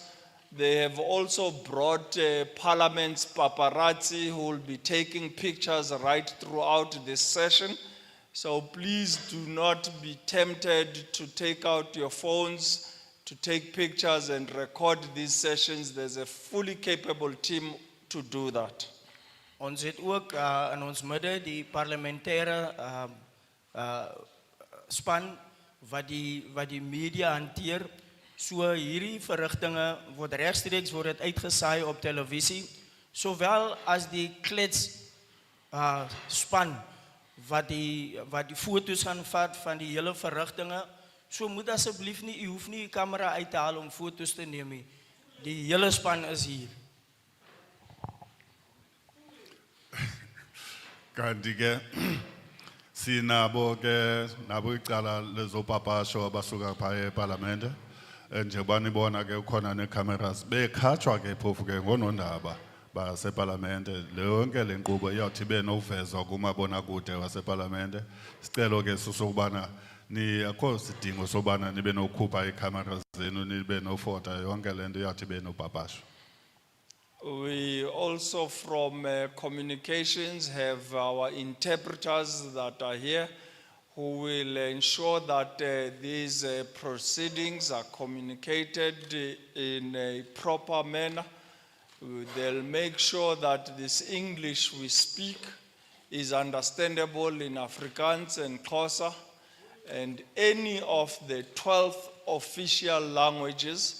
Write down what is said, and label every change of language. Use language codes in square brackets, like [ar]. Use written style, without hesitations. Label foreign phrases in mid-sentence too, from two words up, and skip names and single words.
[en] They have also brought Parliament's paparazzi who will be taking pictures right throughout this session. So please do not be tempted to take out your phones to take pictures and record these sessions. There's a fully capable team to do that. [af] Ons het ook in ons midde die parlementêre span wat die media hanteer. So hierdie verrigtinge word regstreeks uitgesaai op televisie, sowel as die klets span wat die foto's gaan vat van die hele verrigtinge. So moet asseblief nie, u hoef nie die kamera uit te haal om foto's te neem nie. Die hele span is hier. [xh] Kanti ke sinabo ke nabo icala lezopapasho abasuka phaya eParlamente. Njengoba nibona ke ukhona necameras bekhatshwa ke phofu ke ngonondaba baseParlamente. Yonke le nkqubo iyathi ibe nokuvezwa kumabonakude waseParlamente. Sicelo ke sokubana akho sidingo sobana nibe nokukhupha icameras zenu nibe nofota, yonke le nto iyathi ibe nopapasho. [en] We also from communications have our interpreters that are here who will ensure that these proceedings are communicated in a proper manner. They'll make sure that this English we speak is understandable in Afrikaans and Xhosa, and any of the 12 official languages.